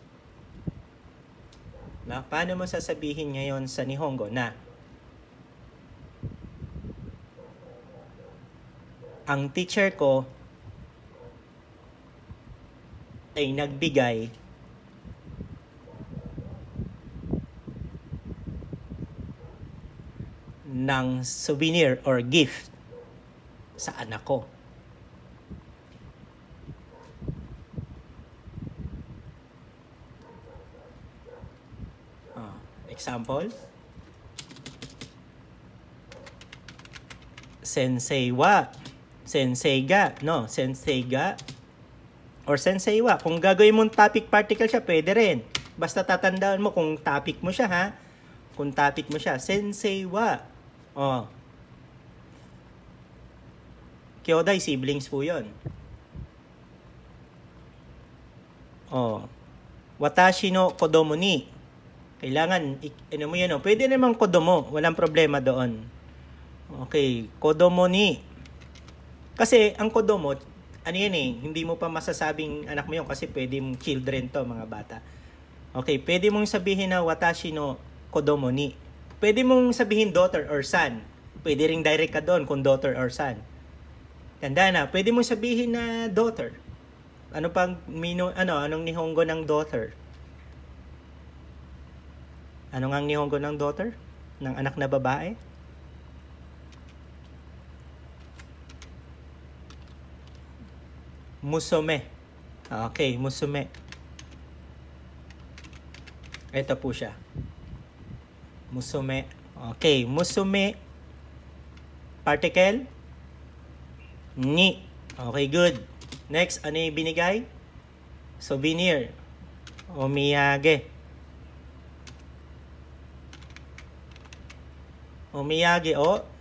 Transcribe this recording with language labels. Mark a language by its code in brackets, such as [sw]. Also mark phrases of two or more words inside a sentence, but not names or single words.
[tl] Paano mo sasabihin ngayon sa Nihongo na ang teacher ko ay nagbigay ng souvenir or gift sa anak ko? Example, [ja] 先生は、先生が, no? 先生が or 先生は. [tl] Kung gagawin mong [en] topic particle [tl] siya, pwede rin. Basta tatandaan mo kung topic mo siya, ha? Kung topic mo siya, [ja] 先生は。兄弟, [tl] siblings po yun. [ja] 私の子供に. [tl] Kailangan, ano mo yan, pwede namang kodomo. Walang problema doon. Okay, [ja] 子供に. [tl] Kasi, ang kodomo, ano yan hindi mo pa masasabing anak mo yun kasi pwede mong children to, mga bata. Okay, pwede mong sabihin na [ja] 私の子供に. [tl] Pwede mong sabihin [en] daughter or son. [tl] Pwede ring direct ka doon kung [en] daughter or son. [tl] Tanda na, pwede mong sabihin na daughter. Anong Nihongo ng daughter? Ano nga ang Nihongo ng daughter? Ng anak na babae? Musume. Okay, musume. Ito po siya. Musume. Okay, musume. Particle? Ni. Okay, good. Next, ano yung binigay? Souvenir. [ja] お土産。お土産を.